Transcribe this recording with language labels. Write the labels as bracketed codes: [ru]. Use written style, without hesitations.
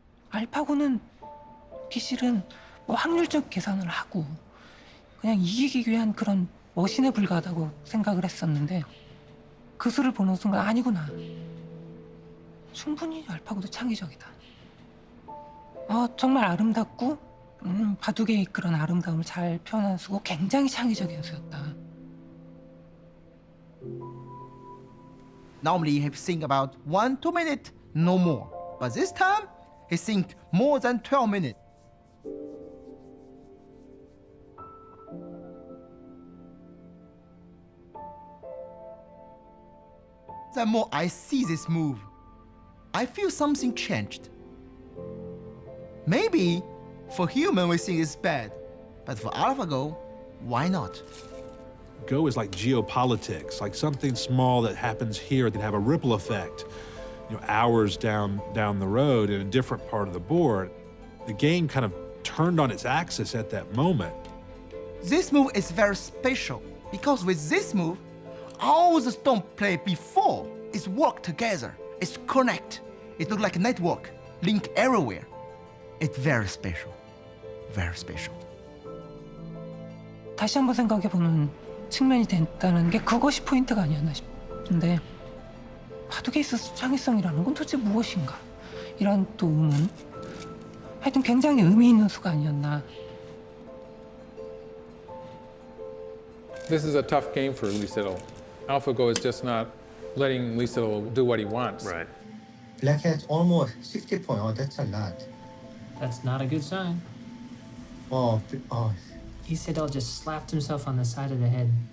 [ko] 알파고는 기실은 뭐 확률적 계산을 하고 그냥 이기기 위한 그런 머신에 불과하다고 생각을 했었는데 그 수를 보는 순간 아니구나. 충분히 알파고도 창의적이다. 정말 아름답고 바둑의 그런 아름다움을 잘 표현한 수고 굉장히 창의적인 수였다. [en] Normally he think about 1-2 minutes, no more. But this time, he think more than 12 minutes. The more I see this move, I feel something changed. Maybe for human we think it's bad, but for AlphaGo, why not? Go is like geopolitics, like something small that happens here can have a ripple effect, hours down the road in a different part of the board. The game kind of turned on its axis at that moment. This move is very special because with this move, all the stone played before is work together. It's connect. It looks like a network, link everywhere. It's very special, very special. [ko] 다시 한번 생각해보는 측면이 됐다는 게 그것이 포인트가 아니었나 싶은데 바둑에 있어서 창의성이라는 건 도대체 무엇인가? 이런 또 의문. 하여튼 굉장히 의미 있는 수가 아니었나. [en] This is a tough game for Lee Sedol. AlphaGo is just not letting Lee Sedol do what he wants. Right. Black has almost 60 points. Oh, that's a lot. That's not a good sign. Lee Sedol just slapped himself on the side of the head.